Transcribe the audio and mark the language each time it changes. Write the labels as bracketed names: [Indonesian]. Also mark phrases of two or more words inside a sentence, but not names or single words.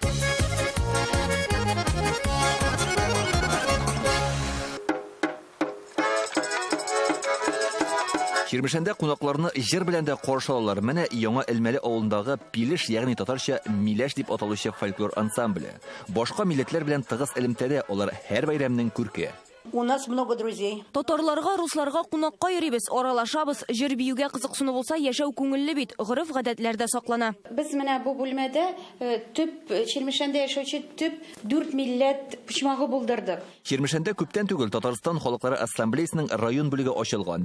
[Tatar] Ширмешәндә кунакларны җыр белән дә каршы алалар. Менә яңа Элмәле авылындагы Пилеш, ягъни татарча Миләш дип аталучы фольклор ансамбле. Башка милләтләр белән тыгыз элемтәдә, алар һәр бәйрәмнең күрке. [Russian] У нас много друзей. [Tatar] Татарларга, русларга кунакка йөрибез, аралашабыз. Җыр биюгә кызыксыну булса, яшәү күңелле бит, гореф-гадәтләр дә саклана. Без менә бу бүлмәдә төп Ширмешәндә яшәүче төп 4 милләт почмагы булдырдык. Ширмешәндә күптән түгел Татарстан халыклары ассамблеясының район бүлеге ачылган.